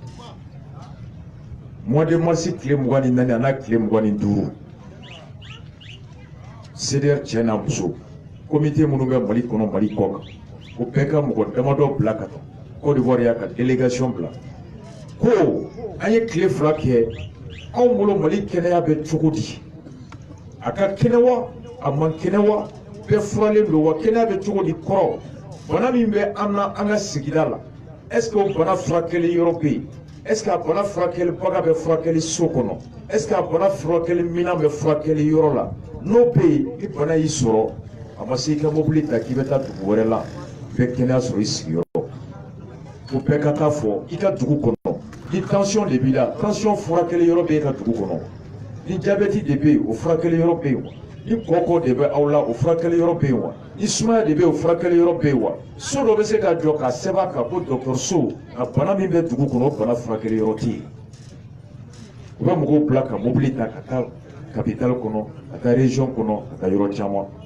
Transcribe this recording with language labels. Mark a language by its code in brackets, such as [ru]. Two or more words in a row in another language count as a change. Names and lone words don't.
[fr] mois de mars [bm] tile 24 a n'a tile 25 CDR cɛ n'a muso comité minnu bɛ Mali kɔnɔ Mali kɔ kan o bɛɛ ka mɔgɔ damadɔ bila ka taa Côte d'Ivoire y'a ka délégation bila ko an ye tile 2 kɛ anw bolo Mali kɛnɛya bɛ cogo di a ka kɛnɛ wa a man kɛnɛ wa bɛɛ furalen don wa kɛnɛya bɛ cogo di kɔrɔ bana min bɛ an na an ka sigida la [fr] est-ce que [bm] o bana furakɛli yɔrɔ bɛ yen [fr] est-ce que [bm] a bana furakɛli baga bɛ furakɛli so kɔnɔ [fr] est-ce que [bm] a bana furakɛli minan bɛ furakɛli yɔrɔ la n'o bɛ yen ni bana y'i sɔrɔ a ma se i ka mobili ta k'i bɛ taa dugu wɛrɛ la bɛɛ kɛnɛya sɔrɔ i sigiyɔrɔ o bɛɛ ka taa fɔ i ka dugu kɔnɔ ni tension de b'i la tension furakɛli yɔrɔ bɛ e ka dugu kɔnɔ ni diabète de bɛ yen o furakɛli yɔrɔ bɛ yen wa ni kɔkɔ de bɛ aw la o furakɛli yɔrɔ bɛ yen wa ni sumaya de bɛ yen o furakɛli yɔrɔ bɛ yen wa so dɔ bɛ se ka jɔ k'a sɛbɛn kan ko dɔgɔtɔrɔso a bana min bɛ dugu kɔnɔ o bana furakɛli yɔrɔ tɛ yen u bɛ mɔgɔw bila ka mobili ta ka taa capitale kɔnɔ ka taa région kɔnɔ ka taa yɔrɔ caman